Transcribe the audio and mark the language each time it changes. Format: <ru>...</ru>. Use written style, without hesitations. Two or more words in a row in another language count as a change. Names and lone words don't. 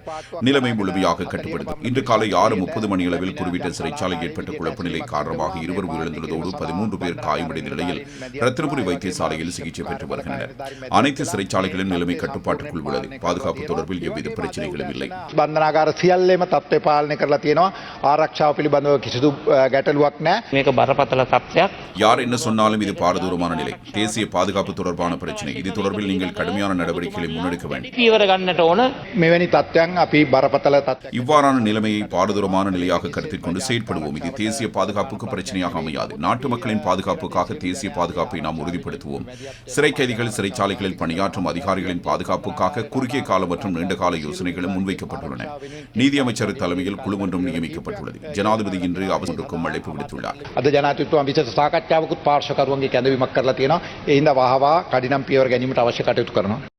<ta>நிலைமை முழுமையாக கட்டுப்படுத்தும். இன்று காலை 6:30 மணியளவில் குருவிட்ட சிறைச்சாலை ஏற்பட்ட குழப்ப நிலை காரணமாக 2 உயிரிழந்துள்ளதோடு 13 பேர் காயமடைந்த நிலையில் ரத்தினபுரி வைத்தியசாலையில் சிகிச்சை பெற்று வருகின்றனர். அனைத்து சிறைச்சாலைகளின் நிலைமை கட்டுப்பாட்டுக்குள் உள்ளது. பாதுகாப்பு தொடர்பில் எவ்வித பிரச்சனைகளும் இல்லை.</ta> <si>බන්ධනාගාර සියල්ලේම තත්ත්වය පාලනය කරලා තියෙනවා. ආරක්ෂාව පිළිබඳව කිසිදු ගැටලුවක් නැහැ. මේක බරපතල තත්ත්වයක්.</si> <ta>யார் என்ன சொன்னாலும் இது பாரதூரமான நிலை. தேசிய பாதுகாப்பு தொடர்பான பிரச்சனை. இது தொடர்பில் நீங்கள் கடுமையான நடவடிக்கைகளை முன்னெடுக்க வேண்டும்.</ta> <si>පියවර ගන්නට ඕන. මෙවැනි තත්ත්වයන් අපි බරපතල තත්ත්වයක්.</si> <ta>இவ்வாறான நிலைமையை பாரதூரமான நிலையாக கருத்தில் கொண்டு செயற்படுவோம். இது தேசிய பாதுகாப்புக்கு பிரச்சனையாக அமையாது. நாட்டு மக்களின் பாதுகாப்புக்காக தேசிய பாதுகாப்பை நாம் உறுதிப்படுத்துவோம். சிறை கைதிகள் சிறைச்சாலைகளில் பணியாற்றும் அதிகாரிகளின் பாதுகாப்புக்காக குறுகிய கால மற்றும் நீண்டகால யோசனைகளும் முன்வைக்கப்பட்டுள்ளன. நீதியமைச்சர் தலைமையில் குழு ஒன்றும் நியமிக்கப்பட்டுள்ளது. ஜனாதிபதி இன்று அவசரக்கும் அழைப்பு விடுத்துள்ளார்.</ta> <si>අද ජනාධිපතිතුමා විශේෂ සාකච්ඡාවකුත් පාර්ශ්වකරුවන්ගේ කැඳවීමක් කරලා තියෙනවා. ඒ හින්දා වහවා කඩිනම් පියවර ගැනීමට අවශ්‍ය කටයුතු කරනවා.</si>